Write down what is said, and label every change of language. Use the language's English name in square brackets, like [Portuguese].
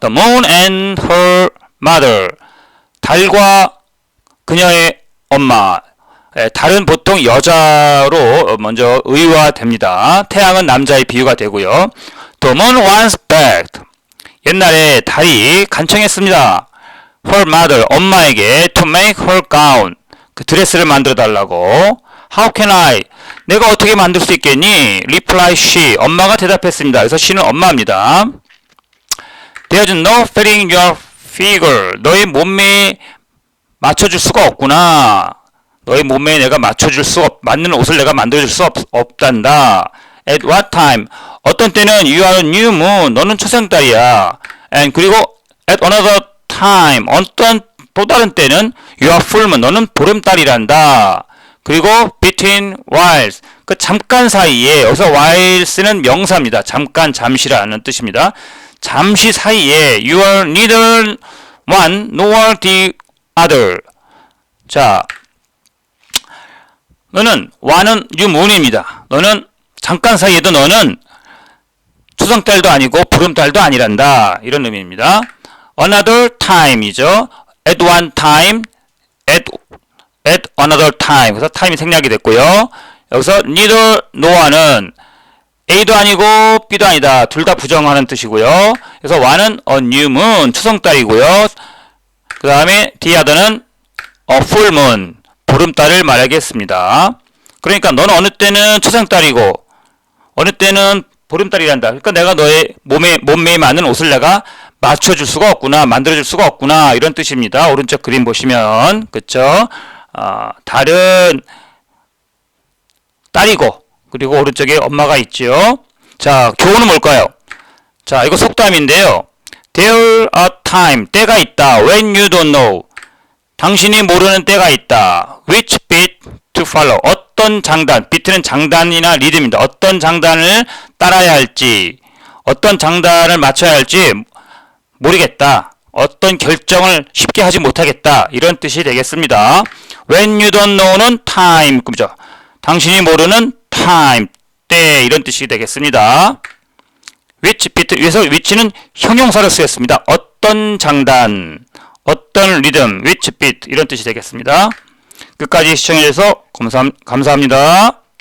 [English] The moon and her mother. [Korean] 달과 그녀의 엄마. 달은 보통 여자로 먼저 의화됩니다. 태양은 남자의 비유가 되고요. [English] The moon once begged. [Korean] 옛날에 달이 간청했습니다. [English] Her mother, [Korean] 엄마에게 [English] to make her gown. [Korean] 그 드레스를 만들어 달라고. [English] How can I? [Korean] 내가 어떻게 만들 수 있겠니? [English] Reply she. [Korean] 엄마가 대답했습니다. 그래서 she는 엄마입니다. [English] There's no fitting your figure. [Korean] 너의 몸매에 맞춰줄 수가 없구나. 너의 몸매에 내가 맞는 옷을 내가 만들어줄 수 없단다. [English] At what time? [Korean] 어떤 때는 [English] you are a new moon. [Korean] 너는 초생달이야. [English] And [Korean] 그리고 [English] at another time. [Korean] 어떤 또 다른 때는 [English] you are full moon. [Korean] 너는 보름달이란다. 그리고 [English] between whiles. [Korean] 그 잠깐 사이에, 여기서 whiles는 명사입니다. 잠깐, 잠시라는 뜻입니다. 잠시 사이에 [English] you are neither one nor the other. [Korean] 자, 너는 one은 new moon입니다. 너는 잠깐 사이에도 너는 초승달도 아니고 보름달도 아니란다. 이런 의미입니다. another time이죠. at one time, at another time. 그래서 time이 생략이 됐고요. 여기서 neither nor는 A도 아니고 B도 아니다. 둘 다 부정하는 뜻이고요. 그래서 one은 a new moon, 초승달이고요. 그 다음에 the other는 a full moon, 보름달을 말하겠습니다. 그러니까 너는 어느 때는 초승달이고 어느 때는 보름달이란다. 그러니까 내가 너의 몸매에 맞는 옷을 내가 맞춰줄 수가 없구나, 만들어줄 수가 없구나, 이런 뜻입니다. 오른쪽 그림 보시면, 그쵸? 달은 딸이고, 그리고 오른쪽에 엄마가 있죠. 자, 교훈은 뭘까요? 자, 이거 속담인데요. [English] There are time, [Korean] 때가 있다. [English] When you don't know, [Korean] 당신이 모르는 때가 있다. [English] Which beat to follow, [Korean] 어떤 장단, 비트는 장단이나 리듬입니다. 어떤 장단을 따라야 할지, 어떤 장단을 맞춰야 할지 모르겠다. 어떤 결정을 쉽게 하지 못하겠다. 이런 뜻이 되겠습니다. When you don't know는 time, 그죠? 당신이 모르는 time, 때, 이런 뜻이 되겠습니다. which beat, 여기서 which는 형용사로 쓰였습니다. 어떤 장단, 어떤 리듬, which beat, 이런 뜻이 되겠습니다. 끝까지 시청해주셔서 감사합니다.